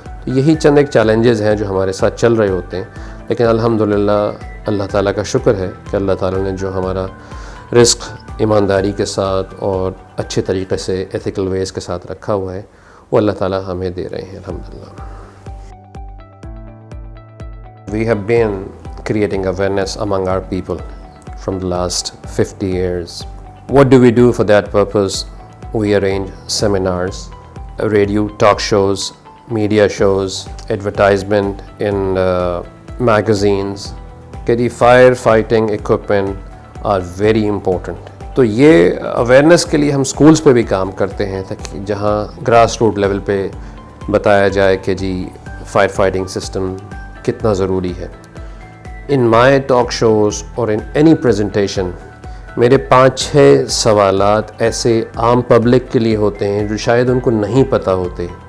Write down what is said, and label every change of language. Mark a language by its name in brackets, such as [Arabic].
[Urdu] تو یہی چند ایک چیلنجز ہیں جو ہمارے ساتھ چل رہے ہوتے ہیں. لیکن الحمدللہ اللہ تعالیٰ کا شکر ہے کہ اللہ تعالیٰ نے جو ہمارا رزق ایمانداری کے ساتھ اور اچھے طریقے سے ایتھیکل ویز کے ساتھ رکھا ہوا ہے, وہ اللہ تعالیٰ ہمیں دے رہے ہیں الحمدللہ. [English] We have been creating awareness among our people from the last 50 years. What do we do for that purpose? We arrange seminars, radio talk shows, media shows, advertisement in magazines. کہ fire fighting equipment are very important. [Urdu] تو یہ awareness کے لیے ہم schools پہ بھی کام کرتے ہیں تاکہ جہاں گراس روٹ لیول پہ بتایا جائے کہ جی فائر فائٹنگ سسٹم کتنا ضروری ہے. ان مائی ٹاک شوز اور ان اینی پریزنٹیشن میرے 5-6 سوالات ایسے عام پبلک کے لیے ہوتے ہیں جو شاید ان کو نہیں پتہ ہوتے.